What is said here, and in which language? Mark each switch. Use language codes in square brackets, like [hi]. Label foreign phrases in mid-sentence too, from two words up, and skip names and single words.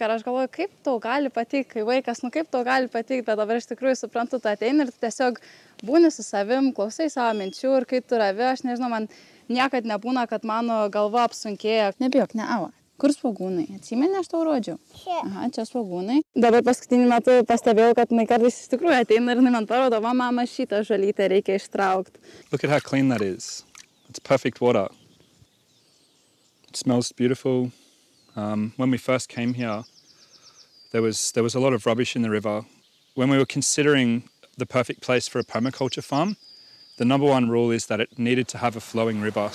[lt] Ir aš galvoju, kaip tau gali patikti, kai vaikas, kaip tau gali patikti, bet dabar iš tikrųjų suprantu, tu ateini ir tiesiog būni su savim, klausai savo minčių ir kai tu ravi, aš nežinau, man niekad nebūna, kad mano galva apsunkėja. Nebijok, neava. Kur svogūnai? Atsimeni, aš tau rodžiau? Aha, čia svogūnai. Dabar paskutinį metu pastebėjau, kad kartais iš tikrųjų ateina ir man parodo, mama, šitą žolytę reikia ištraukti. [en] Look at how clean that is. It's perfect water. It smells beautiful. When we first came here, there was a lot of rubbish in the river. When we were considering the perfect place for a permaculture farm, the number one rule is that it needed to have a flowing river.